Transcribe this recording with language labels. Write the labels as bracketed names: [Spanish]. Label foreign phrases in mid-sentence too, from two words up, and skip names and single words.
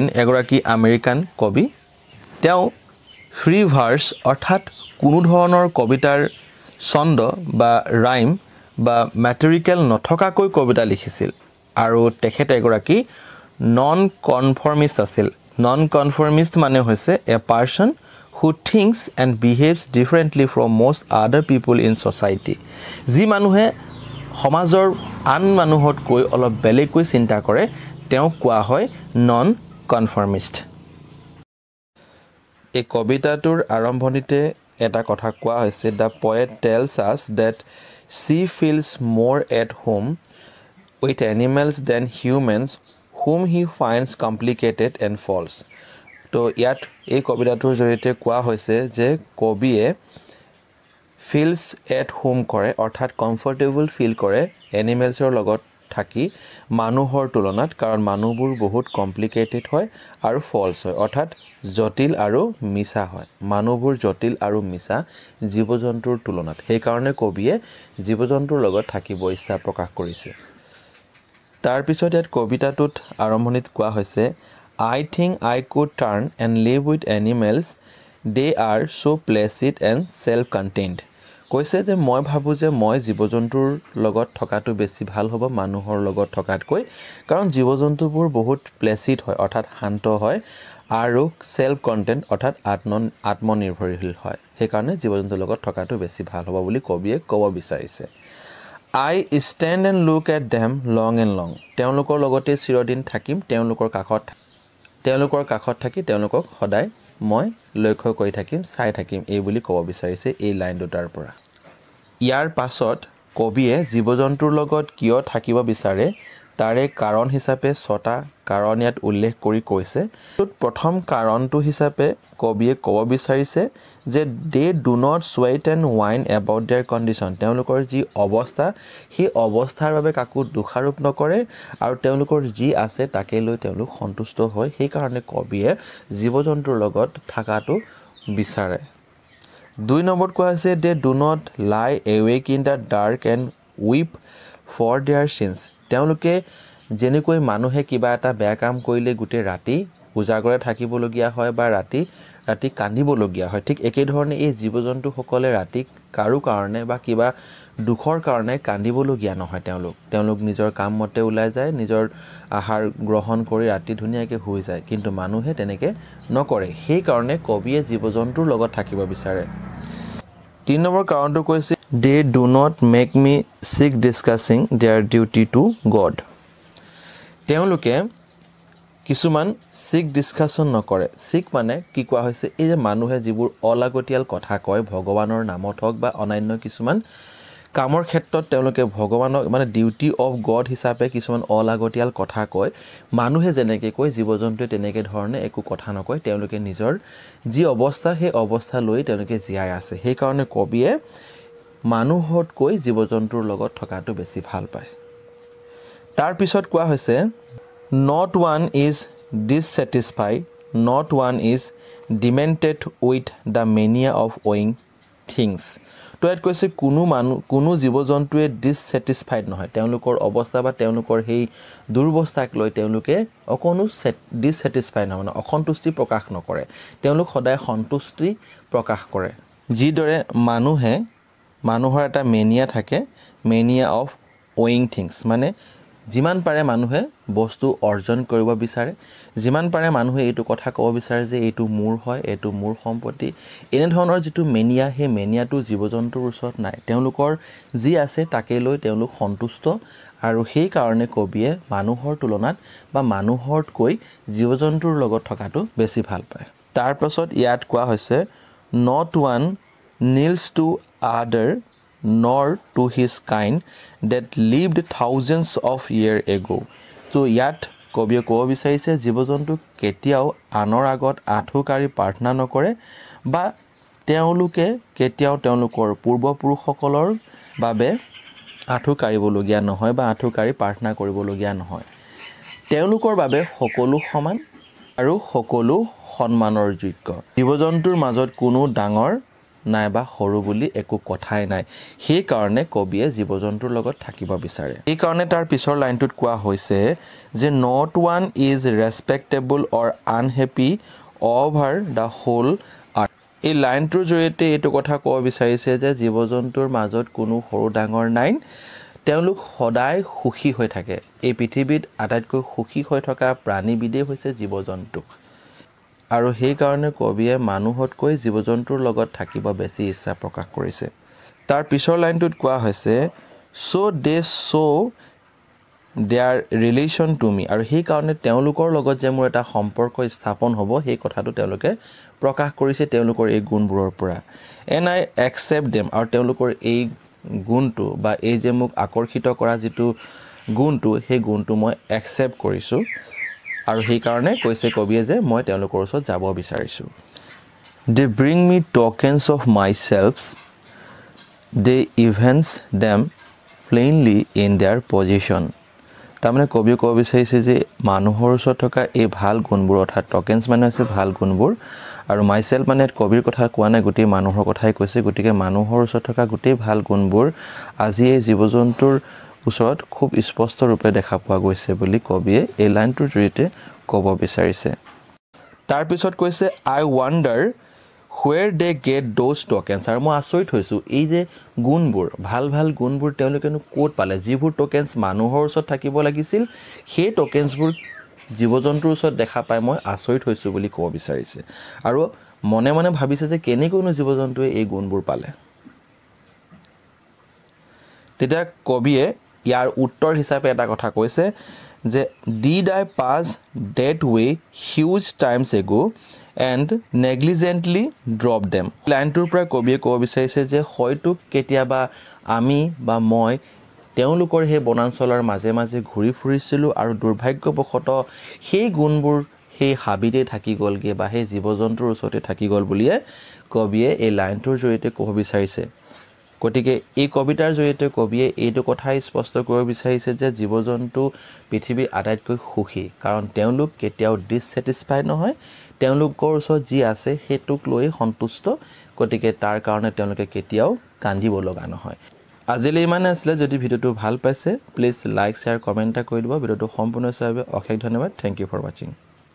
[Assamese] এগৰাকী আমেৰিকান কবি তেওঁ [English] free verse [Assamese] অৰ্থাৎ কোনো ধৰণৰ কবিতাৰ ছন্দ বা ৰাইম বা ম্যাটেৰিকেল নথকাকৈ কবিতা লিখিছিল আৰু তেখেতে এগৰাকী [English] non conformist [Assamese] আছিল [English] non conformist [Assamese] মানে হৈছে [English] a person who thinks and behaves differently from most other people in society [Assamese] যি মানুহে সমাজৰ আন মানুহতকৈ অলপ বেলেগকৈ চিন্তা কৰে তেওঁ কোৱা হয় [English] non conformist [Assamese] এই কবিতাটোৰ আৰম্ভণিতে এটা কথা কোৱা হৈছে [English] the poet tells us that she feels more at home with animals than humans whom he finds complicated and false [Assamese] তো ইয়াত এই কবিতাটোৰ জৰিয়তে কোৱা হৈছে যে কবিয়ে [English] feels at [Assamese] home কৰে অৰ্থাৎ [English] comfortable feel [Assamese] কৰে এনিমেলছৰ লগত থাকি মানুহৰ তুলনাত কাৰণ মানুহবোৰ বহুত কমপ্লিকেটেড হয় আৰু ফলছ হয় অৰ্থাৎ জটিল আৰু মিছা হয় মানুহবোৰ জটিল আৰু মিছা জীৱ-জন্তুৰ তুলনাত সেই কাৰণে কবিয়ে জীৱ-জন্তুৰ লগত থাকিব ইচ্ছা প্ৰকাশ কৰিছে তাৰ পিছত ইয়াত কবিতাটোত আৰম্ভণিত কোৱা হৈছে [English] I think I could turn and live with animals they are so placid and self-contained [Assamese] কৈছে যে মই ভাবো যে মই জীৱ-জন্তুৰ লগত থকাটো বেছি ভাল হ'ব মানুহৰ লগত থকাতকৈ কাৰণ জীৱ-জন্তুবোৰ বহুত প্লেসিড হয় অৰ্থাৎ শান্ত হয় আৰু [English] self content [Assamese] অৰ্থাৎ আত্মনিৰ্ভৰশীল হয় সেই কাৰণে জীৱ-জন্তুৰ লগত থকাটো বেছি ভাল হ'ব বুলি কবিয়ে ক'ব বিচাৰিছে [English] I stand and look at them long and long [Assamese] তেওঁলোকৰ লগতে চিৰদিন থাকিম তেওঁলোকৰ কাষত থাকি তেওঁলোকক সদায় মই লক্ষ্য কৰি থাকিম চাই থাকিম এই বুলি ক'ব বিচাৰিছে এই লাইন দুটাৰ পৰা ইয়াৰ পাছত কবিয়ে জীৱ-জন্তুৰ লগত কিয় থাকিব বিচাৰে তাৰে কাৰণ হিচাপে 6টা কাৰণ ইয়াত উল্লেখ কৰি কৈছে প্ৰথম কাৰণটো হিচাপে কবিয়ে ক'ব বিচাৰিছে যে [English] they do not sweat and whine about their condition [Assamese] তেওঁলোকৰ যি অৱস্থা সেই অৱস্থাৰ বাবে কাকো দুখাৰোপ নকৰে আৰু তেওঁলোকৰ যি আছে তাকে লৈ তেওঁলোক সন্তুষ্ট হয় সেই কাৰণে কবিয়ে জীৱ-জন্তুৰ লগত থাকাটো বিচাৰে 2 নম্বৰত কোৱা হৈছে [English] they do not lie awake in the dark and weep for their sins [Assamese] তেওঁলোকে যেনেকৈ মানুহে কিবা এটা বেয়া কাম কৰিলে গুটে ৰাতি উজাগৰে থাকিবলগীয়া হয় বা ৰাতি কান্দিবলগীয়া হয় ঠিক একে ধৰণে এই জীৱ-জন্তু সকলে ৰাতি কাৰো কাৰণে বা কিবা দুখৰ কাৰণে কান্দিবলগীয়া নহয় তেওঁলোক নিজৰ কাম মতে ওলাই যায় নিজৰ আহাৰ গ্ৰহণ কৰি ৰাতি ধুনীয়াকৈ শুই যায় কিন্তু মানুহে তেনেকে নকৰে সেই কাৰণে কবিয়ে জীৱ-জন্তুৰ লগত থাকিব বিচাৰে 3 নম্বৰ কাৰণটো কৈছে [English] they do not make me sick discussing their duty to God [Assamese] তেওঁলোকে কিছুমান [English] sick discussion [Assamese] নকৰে সিক মানে কি কোৱা হৈছে এই যে মানুহে যিবোৰ অলাগতিয়াল কথা কয় ভগৱানৰ নামত হক বা অনান্য কিছুমান কামৰ ক্ষেত্ৰত তেওঁলোকে ভগৱানক মানে [English] duty of God [Assamese] হিচাপে কিছুমান অলাগতিয়াল কথা কয় মানুহে যেনেকৈ কয় জীৱ-জন্তুৱে তেনেকৈ ধৰণে একো কথা নকয় তেওঁলোকে নিজৰ যি অৱস্থা সেই অৱস্থা লৈ তেওঁলোকে জীয়াই আছে সেই কাৰণে কবিয়ে মানুহতকৈ জীৱ-জন্তুৰ লগত থকাটো বেছি ভাল পায় তাৰ পিছত কোৱা হৈছে [English] not one is dissatisfied not one is demented with the mania of owing things [Assamese] তো ইয়াত কৈছে কোনো জীৱ-জন্তুৱে ডিসস্যাটিসফাইড নহয় তেওঁলোকৰ অৱস্থা বা তেওঁলোকৰ সেই দুৰ্বস্থাক লৈ তেওঁলোকে অকনো ডিসস্যাটিসফাইড নহয় মানে অসন্তুষ্টি প্ৰকাশ নকৰে তেওঁলোক সদায় সন্তুষ্টি প্ৰকাশ কৰে যিদৰে মানুহৰ এটা মেনিয়া থাকে [English] mania of owing things [Assamese] মানে যিমান পাৰে মানুহে বস্তু অৰ্জন কৰিব বিচাৰে যিমান পাৰে মানুহে এইটো কথা ক'ব বিচাৰে যে এইটো মোৰ হয় এইটো মোৰ সম্পত্তি এনে ধৰণৰ যিটো মেনিয়া সেই মেনিয়াটো জীৱ-জন্তুৰ ওচৰত নাই তেওঁলোকৰ যি আছে তাকে লৈ তেওঁলোক সন্তুষ্ট আৰু সেই কাৰণে কবিয়ে মানুহৰ তুলনাত বা মানুহৰতকৈ জীৱ-জন্তুৰ লগত থকাটো বেছি ভাল পায় তাৰ পাছত ইয়াত কোৱা হৈছে [English] not one kneels to other nor to his kind that lived thousands of years ago [Assamese] তো ইয়াত কবিয়ে ক'ব বিচাৰিছে জীৱ-জন্তু কেতিয়াও আনৰ আগত আঁঠুকাৰি প্ৰাৰ্থনা নকৰে বা তেওঁলোকে কেতিয়াও তেওঁলোকৰ পূৰ্বপুৰুষসকলৰ বাবে আঁঠুকাৰিবলগীয়া নহয় বা আঁঠুকাৰি প্ৰাৰ্থনা কৰিবলগীয়া নহয় তেওঁলোকৰ বাবে সকলো সমান আৰু সকলো সন্মানৰ যোগ্য জীৱ-জন্তুৰ মাজত কোনো ডাঙৰ নাইবা সৰু বুলি একো কথাই নাই সেই কাৰণে কবিয়ে জীৱ-জন্তুৰ লগত থাকিব বিচাৰে এই কাৰণে তাৰ পিছৰ লাইনটোত কোৱা হৈছে যে [English] not one is respectable or unhappy over the whole earth [Assamese] এই লাইনটোৰ জৰিয়তে এইটো কথা ক'ব বিচাৰিছে যে জীৱ-জন্তুৰ মাজত কোনো সৰু ডাঙৰ নাই তেওঁলোক সদায় সুখী হৈ থাকে এই পৃথিৱীত আটাইতকৈ সুখী হৈ থকা প্ৰাণীবিধেই হৈছে জীৱ-জন্তু আৰু সেই কাৰণে কবিয়ে মানুহতকৈ জীৱ-জন্তুৰ লগত থাকিব বেছি ইচ্ছা প্ৰকাশ কৰিছে তাৰ পিছৰ লাইনটোত কোৱা হৈছে [English] so they show their relation to me [Assamese] আৰু সেই কাৰণে তেওঁলোকৰ লগত যে মোৰ এটা সম্পৰ্ক স্থাপন হ'ব সেই কথাটো তেওঁলোকে প্ৰকাশ কৰিছে তেওঁলোকৰ এই গুণবোৰৰ পৰা [English] and I accept them [Assamese] আৰু তেওঁলোকৰ এই গুণটো বা এই যে মোক আকৰ্ষিত কৰা যিটো গুণটো সেই গুণটো মই একচেপ্ট কৰিছো আৰু সেই কাৰণে কৈছে কবিয়ে যে মই তেওঁলোকৰ ওচৰত যাব বিচাৰিছো [English] they bring me tokens of myself they evince them plainly in their position [Assamese] তাৰমানে কবিয়ে ক'ব বিচাৰিছে যে মানুহৰ ওচৰত থকা এই ভাল গুণবোৰ অৰ্থাৎ টকেন্স মানে হৈছে ভাল গুণবোৰ আৰু মাইসেলফ মানে কবিৰ কথা কোৱা নাই গোটেই মানুহৰ কথাই কৈছে গতিকে মানুহৰ ওচৰত থকা গোটেই ভাল গুণবোৰ আজি এই জীৱ-জন্তুৰ ওচৰত খুব স্পষ্ট ৰূপে দেখা পোৱা গৈছে বুলি কবিয়ে এই লাইনটোৰ জৰিয়তে ক'ব বিচাৰিছে তাৰ পিছত কৈছে [English] I wonder where they get those tokens [Assamese] আৰু মই আচৰিত হৈছো এই যে গুণবোৰ ভাল ভাল গুণবোৰ তেওঁলোকেনো ক'ত পালে যিবোৰ টকেন্স মানুহৰ ওচৰত থাকিব লাগিছিল সেই টকেন্সবোৰ জীৱ-জন্তুৰ ওচৰত দেখা পাই মই আচৰিত হৈছো বুলি ক'ব বিচাৰিছে আৰু মনে মনে ভাবিছে যে কেনেকৈনো জীৱ-জন্তুৱে এই গুণবোৰ পালে তেতিয়া কবিয়ে ইয়াৰ উত্তৰ হিচাপে এটা কথা কৈছে যে [English] did I pass that way huge times ago and negligently drop them [Assamese] লাইনটোৰ পৰা কবিয়ে ক'ব বিচাৰিছে যে হয়তো কেতিয়াবা আমি বা মই তেওঁলোকৰ সেই বনাঞ্চলৰ মাজে মাজে ঘূৰি ফুৰিছিলো আৰু দুৰ্ভাগ্যবশতঃ সেই গুণবোৰ সেই হাবিতে থাকি গলগে বা সেই জীৱ-জন্তুৰ ওচৰতে থাকি গল বুলিয়ে কবিয়ে এই লাইনটোৰ জৰিয়তে ক'ব বিচাৰিছে গতিকে এই কবিতাৰ জৰিয়তে কবিয়ে এইটো কথা স্পষ্ট কৰিব বিচাৰিছে যে জীৱ-জন্তু পৃথিৱীৰ আটাইতকৈ সুখী কাৰণ তেওঁলোক কেতিয়াও ডিসস্যাটিসফাইড নহয় তেওঁলোকৰ ওচৰত যি আছে হেতুক লৈ সন্তুষ্ট গতিকে তাৰ কাৰণে তেওঁলোকে কেতিয়াও কান্দিব লগা নহয় আজিলৈ ইমানে আছিল যদি ভিডিওটো ভাল পাইছে প্লিজ [English] like share comment [Assamese] কৰি দিব ভিডিওটো সম্পূৰ্ণ চাই অশেষ ধন্যবাদ [English] thank you for watching